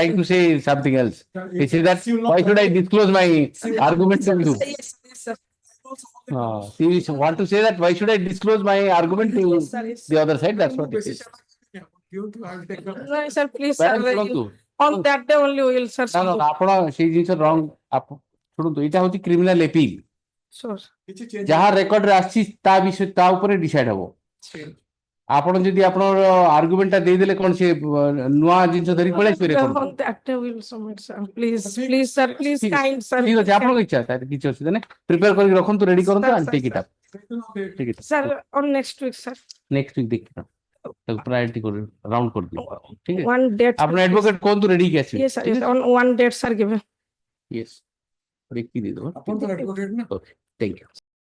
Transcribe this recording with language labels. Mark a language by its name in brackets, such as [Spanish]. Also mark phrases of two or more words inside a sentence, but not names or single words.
[English] trying to say is something else. He said that why should I disclose my argument to you? Yes, sir. She want to say that why should I disclose my argument to Yes, sir, yes. the other side? That's what it is. No, sir, please, Madam, sir. [Odia] ଶୁଣନ୍ତୁ। [English] On that day only we will, sir. No, [Odia] ଆପଣ ସେଇ ଜିନିଷ wrong ଶୁଣନ୍ତୁ ଏଇଟା ହଉଛି [English] criminal appeal Sure. [Odia] ଯାହା ରେକର୍ଡରେ ଆସିଛି ତା ବିଷୟ ତା ଉପରେ ଡିସାଇଡ ହବ ଆପଣ ଯଦି ଆପଣଙ୍କର ଆର୍ଗୁମେଣ୍ଟ ଟା ଦେଇଦେଲେ କଣ ସେ ନୂଆ ଜିନିଷ ଧରି ପଳେଇ ଆସିବେ ରେକର୍ଡ [English] On that day we will submit, sir. Please, sir, please, kind, sir. [Odia] ଠିକ ଅଛି ଆପଣଙ୍କ ଇଚ୍ଛା ତାର କିଛି ଅସୁବିଧା ନାହିଁ ପ୍ରିପେୟାର କରିକି ରଖନ୍ତୁ ରେଡି କରନ୍ତୁ [English] and take it up [Odia] ଠିକ ଅଛି [English] Sir, on next week, sir. next week [Odia] ଦେଖିବା ତାକୁ ପ୍ରାୟୋରିଟି କରି ରାଉଣ୍ଡ କରିଦିଅ ଠିକ ଅଛି [English] One date. [Odia] ଆପଣ ଆଡଭୋକେଟ କୁହନ୍ତୁ ରେଡି କି ଆସିବେ [English] Yes, sir. Yes, on one date, sir, given. [Odia] yes ଲେଖି ଦେଇଦେବ ଆପଣ ତ advocate ନା? [English] okay thank you